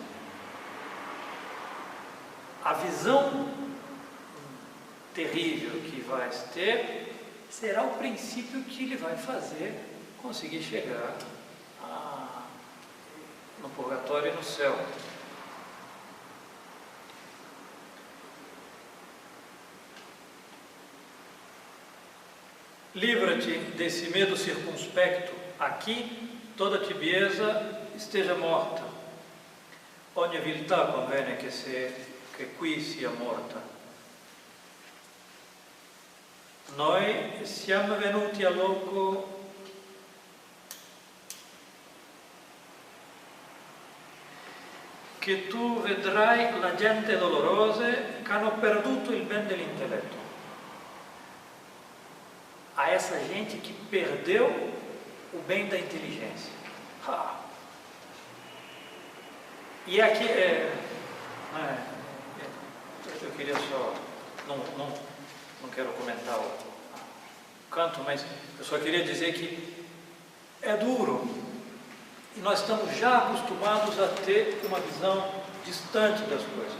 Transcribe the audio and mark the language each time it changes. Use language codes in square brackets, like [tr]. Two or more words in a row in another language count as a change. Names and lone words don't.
[pt] A visão terrível que vais ter será o princípio que lhe vai fazer conseguir chegar no purgatório e no céu. Livra-te desse medo circunspecto. Aqui toda tibieza esteja morta. [it] Ogni viltà convene che qui sia morta. Noi siamo venuti a loco che tu vedrai la gente dolorose che hanno perduto il ben dell'intelletto. [pt] A essa gente que perdeu o bem da inteligência. E aqui eu queria só, não quero comentar o canto, mas eu só queria dizer que é duro e nós estamos já acostumados a ter uma visão distante das coisas.